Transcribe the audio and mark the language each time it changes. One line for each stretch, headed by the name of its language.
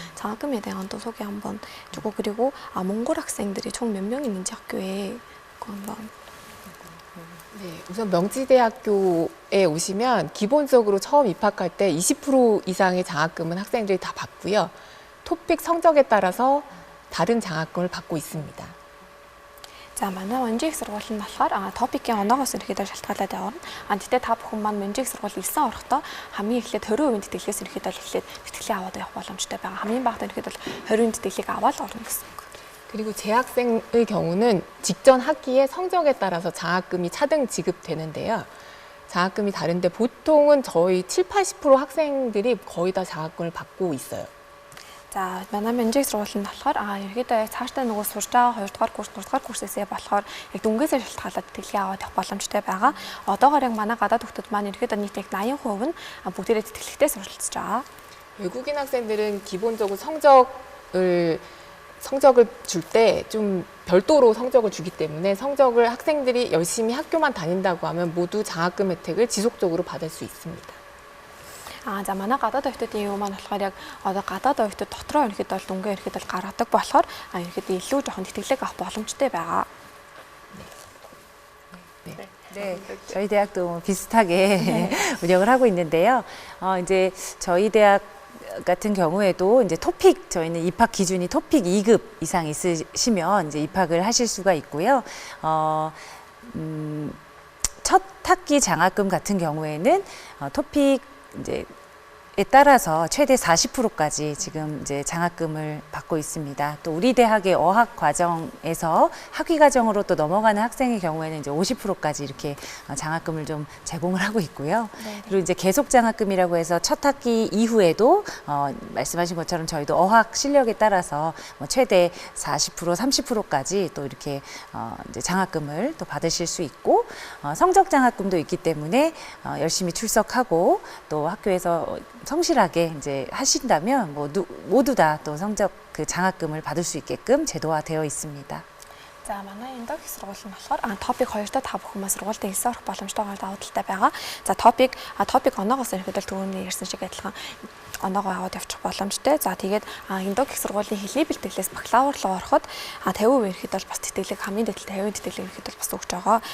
Korean: 장학금에 대한 또 소개 한번 주고 그리고 몽골 학생들이 총 몇 명 있는지 학교에 그거 한번. 네, 우선 명지대학교에 오시면 기본적으로 처음 입학할 때 20% 이상의 장학금은 학생들이 다 받고요. 토픽 성적에 따라서 다른 장학금을 받고 있습니다.
Mongolian: За манай Монжиг сургууль нь болохоор топикийн оноогоос ерөөдөө шалтгаалаад явна. Тэгтээ та бүхэн маань Монжиг сургууль ирсэн орохдоо хамгийн эхлээд 20% тэтгэлгээс ерөөдөө эхлээд тэтгэлээ аваад явах боломжтой байгаа. хамгийн багадаа ерөөдөө 20% тэтгэлийг аваад орно гэсэн үг.
Korean: 그리고 재학생의 경우는 직전 학기에 성적에 따라서 장학금이 차등 지급되는데요. 장학금이 다른데 보통은 저희 7-80% 학생들이 거의 다 장학금을 받고 있어요.
Mongolian: За манай Монжиг сургууль нь болохоор ерөөдөө яг цаашдаа нөгөө сурж байгаа 2 дугаар курс 3 дугаар курсээсээ болохоор яг дүнгээсээ шалтгаалаад тэтгэлгээ аваад явах боломжтой байгаа. Одоогоор яг манай гадаад хүүхдүүд маань ерөөдөө нийт яг 80% нь бүгдээрээ тэтгэлэгтэй суралцж байгаа.
Korean: 외국인 학생들은 기본적으로 성적을 줄 때 좀 별도로 성적을 주기 때문에 성적을 학생들이 열심히 학교만 다닌다고 하면 모두 장학금 혜택을 지속적으로 받을 수 있습니다.
Mongolian: За манай гадаад оюутнуудын юу маань болохоор яг одоо гадаад оюутнууд дотроо ерөөдөө дүнгээ ерөөдөө гаргадаг болохоор ерөөдөө илүү жоохон тэтгэлэг авах боломжтой байгаа.
Korean: 네, 저희 대학도 비슷하게 운영을 하고 있는데요. 이제 저희 대학 같은 경우에도 이제 토픽 저희는 입학 기준이 토픽 2급 이상 있으시면 이제 입학을 하실 수가 있고요. 첫 학기 장학금 같은 경우에는 토픽 이제에 따라서 최대 40%까지 지금 이제 장학금을 받고 있습니다. 또 우리 대학의 어학 과정에서 학위 과정으로 또 넘어가는 학생의 경우에는 이제 50%까지 이렇게 장학금을 좀 제공을 하고 있고요. 네. 그리고 이제 계속 장학금이라고 해서 첫 학기 이후에도 말씀하신 것처럼 저희도 어학 실력에 따라서 뭐 최대 40%, 30%까지 또 이렇게 이제 장학금을 또 받으실 수 있고 성적 장학금도 있기 때문에 열심히 출석하고 또 학교에서 성실하게 이제 하신다면 모두 다 또 성적 그 장학금을 받을 수 있게끔 제도화되어 있습니다.
Mongolian: За манай энэ их сургууль нь болохоор топик 2-т та бүхэн сургуультай хэлсэн орох боломжтойгоор давуу талтай байгаа. За топик оноогоос ерөнхийдөө түрүүний ярьсан шиг адилхан оноогоо аваад явчих боломжтой. За тэгээд энэ их сургуулийн хэлний бэлтгэлээс бакалавр руу ороход 50% ерөнхийдөө бол бас тэтгэлэг хамгийн дээд 50% тэтгэлэг ерөнхийдөө бас өгч байгаа.